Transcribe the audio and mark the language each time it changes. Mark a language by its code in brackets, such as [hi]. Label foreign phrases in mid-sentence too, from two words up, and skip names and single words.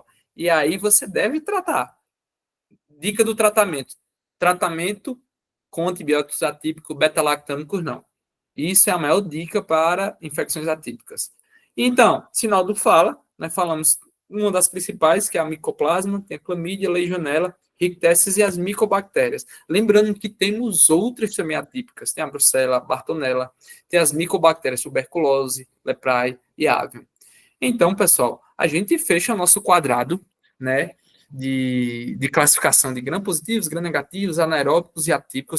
[pt] E aí você deve tratar. Dica do tratamento. Tratamento com antibióticos atípicos, beta-lactâmicos, não. Isso é a maior dica para infecções atípicas. Então, sinal do fala, nós falamos uma das principais, que é a micoplasma, tem a clamídia, legionela, Rickettsia e as micobactérias. Lembrando que temos outras também atípicas, tem a brucella, a bartonella, tem as micobactérias tuberculose, leprae e avium. Então, pessoal, a gente fecha o nosso quadrado, né, de classificação de gram-positivos, gram-negativos, anaeróbicos e atípicos.